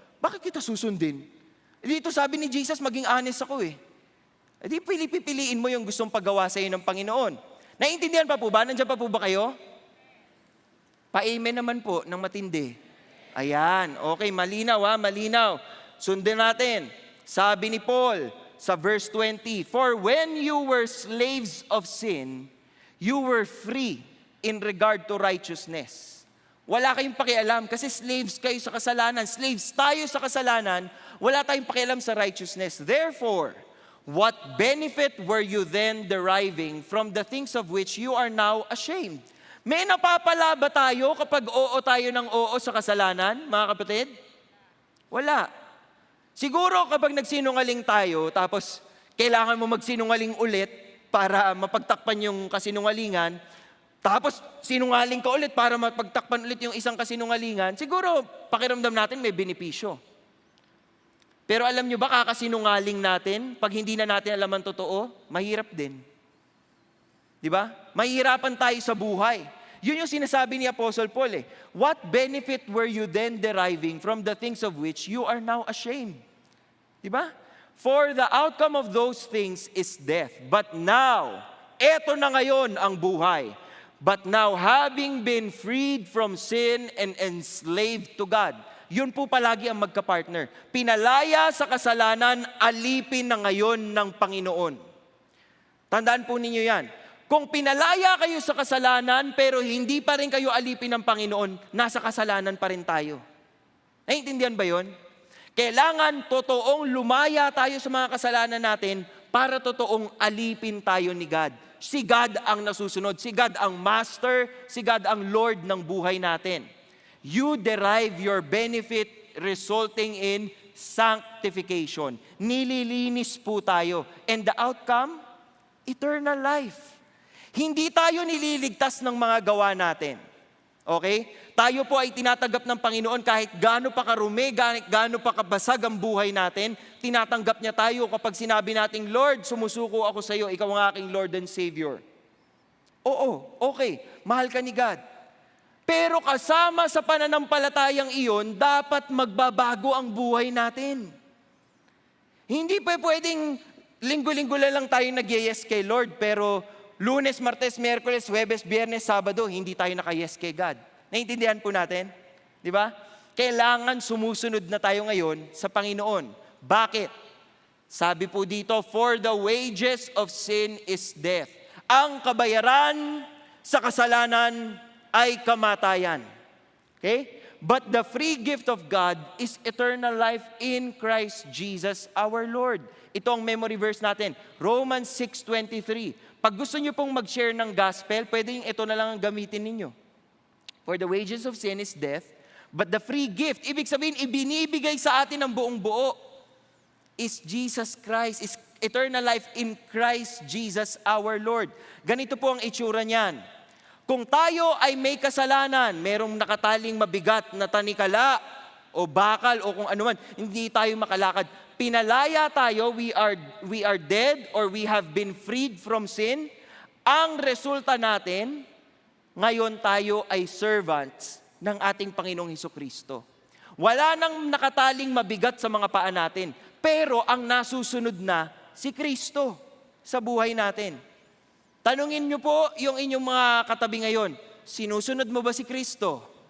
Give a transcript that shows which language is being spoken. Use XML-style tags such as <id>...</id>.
<tl>Bakit kita susundin? Dito sabi ni Jesus, maging honest ako eh. Di pipiliin mo yung gustong paggawa sa iyo ng Panginoon. Naiintindihan pa po ba? Nandiyan pa po ba kayo? Pa-amen naman po ng matindi. Ayan, okay, malinaw ha, malinaw. Sundin natin. Sabi ni Paul sa verse 20,</tl> <en>"For when you were slaves of sin, you were free in regard to righteousness."</en> <tl>Wala kayong pakialam kasi slaves kayo sa kasalanan. Slaves tayo sa kasalanan, wala tayong pakialam sa righteousness.</tl> <en>Therefore, what benefit were you then deriving from the things of which you are now ashamed?</en> <tl>May napapala ba tayo kapag oo tayo ng oo sa kasalanan, mga kapatid? Wala. Siguro kapag nagsinungaling tayo, tapos kailangan mo magsinungaling ulit para mapagtakpan yung kasinungalingan, tapos sinungaling ka ulit para mapagtakpan ulit yung isang kasinungalingan, siguro pakiramdam natin may benepisyo. Pero alam nyo ba, kakasinungaling natin, pag hindi na natin alam ang totoo, mahirap din. Di ba? Mahirapan tayo sa buhay. Yun yung sinasabi ni Apostle Paul eh.</tl> <en>What benefit were you then deriving from the things of which you are now ashamed?</en> <tl>Di ba?</tl> <en>For the outcome of those things is death. But now,</en> <tl>eto na ngayon ang buhay.</tl> <en>But now, having been freed from sin and enslaved to God.</en> <tl>Yun po palagi ang magka-partner. Pinalaya sa kasalanan, alipin na ngayon ng Panginoon. Tandaan po ninyo yan. Kung pinalaya kayo sa kasalanan, pero hindi pa rin kayo alipin ng Panginoon, nasa kasalanan pa rin tayo. Naiintindihan ba yun? Kailangan totoong lumaya tayo sa mga kasalanan natin para totoong alipin tayo ni God. Si God ang nasusunod. Si God ang Master. Si God ang Lord ng buhay natin.</tl> <en>You derive your benefit resulting in sanctification.</en> <tl>Nililinis po tayo.</tl> <en>And the outcome? Eternal life.</en> <tl>Hindi tayo nililigtas ng mga gawa natin. Okay? Tayo po ay tinatanggap ng Panginoon kahit gaano pa karumi, gaano pa kabasag ang buhay natin, tinatanggap niya tayo kapag sinabi nating, Lord, sumusuko ako sa iyo, ikaw ang aking Lord and Savior. Oo, okay, mahal ka ni God. Pero kasama sa pananampalatayang iyon, dapat magbabago ang buhay natin. Hindi pa pwedeng linggo-linggo lang tayo nag-yes kay Lord, pero Lunes, Martes, Miyerkules, Huwebes, Biyernes, Sabado, hindi tayo naka-yes kay God. Naintindihan po natin? Di ba? Kailangan sumusunod na tayo ngayon sa Panginoon. Bakit? Sabi po dito,</tl> <en>for the wages of sin is death.</en> <tl>Ang kabayaran sa kasalanan ay kamatayan. Okay?</tl> <en>But the free gift of God is eternal life in Christ Jesus our Lord.</en> <tl>Ito ang memory verse natin, Romans 6:23. Pag gusto nyo pong mag-share ng gospel, pwedeng ito na lang ang gamitin ninyo.</tl> <en>For the wages of sin is death, but the free gift,</en> <tl>ibig sabihin, ibinibigay sa atin ng buong buo,</tl> <en>is Jesus Christ, is eternal life in Christ Jesus our Lord.</en> <tl>Ganito po ang itsura niyan. Kung tayo ay may kasalanan, merong nakataling mabigat na tanikala o bakal o kung ano man, hindi tayo makalakad. Pinalaya tayo,</tl> <en>we are dead or we have been freed from sin.</en> <tl>Ang resulta natin, ngayon tayo ay servants ng ating Panginoong Hesukristo. Wala nang nakataling mabigat sa mga paa natin, pero ang nasusunod na si Kristo sa buhay natin. Tanungin niyo po yung inyong mga katabi ngayon, sinusunod mo ba si Kristo?</tl>